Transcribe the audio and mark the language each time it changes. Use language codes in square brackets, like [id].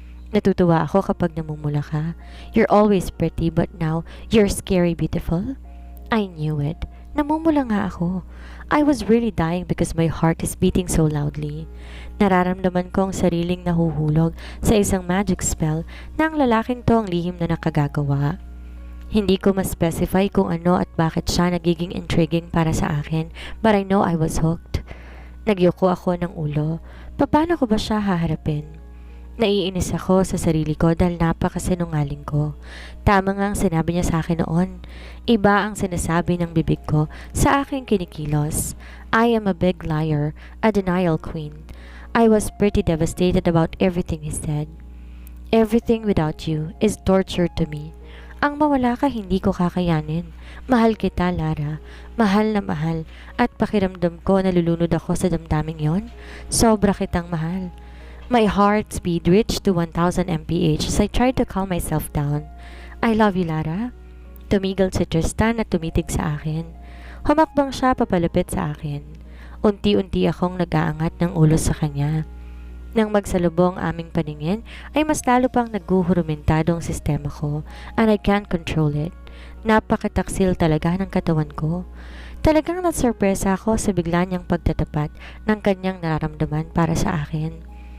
[tl] Natutuwa ako kapag namumula ka. [en] You're always pretty but now you're scary beautiful. I knew it. [tl] Namumula nga ako. [en] I was really dying because my heart is beating so loudly. [tl] Nararamdaman ko ang sariling nahuhulog sa isang magic spell na ang lalaking to ang lihim na nakagagawa. Hindi ko ma-specify kung ano at bakit siya nagiging intriguing para sa akin, [en] but I know I was hooked. [tl] Nagyuko ako ng ulo. Paano ko ba siya haharapin? Naiinis ako sa sarili ko dahil napakasinungaling ko. Tama nga ang sinabi niya sa akin noon. Iba ang sinasabi ng bibig ko sa aking kinikilos. [en] I am a big liar, a denial queen. I was pretty devastated about everything he said. Everything without you is torture to me. [tl] Ang mawala ka hindi ko kakayanin. Mahal kita, Lara. Mahal na mahal. At pakiramdam ko nalulunod ako sa damdaming yon. Sobra kitang mahal. [en] My heart speed reached to 1000 mph as I tried to calm myself down. I love you, Lara. [tl] Tumigil si Tristan at tumitig sa akin. Humakbang siya papalapit sa akin. Unti-unti akong nag-aangat ng ulo sa kanya. Nang magsalubong aming paningin, ay mas lalo pang naghuhurumentado ang sistema ko [en] and I can't control it. [tl] Napakataksil talaga ng katawan ko. Talagang nasurpresa ako sa bigla niyang pagtatapat ng kanyang nararamdaman para sa akin.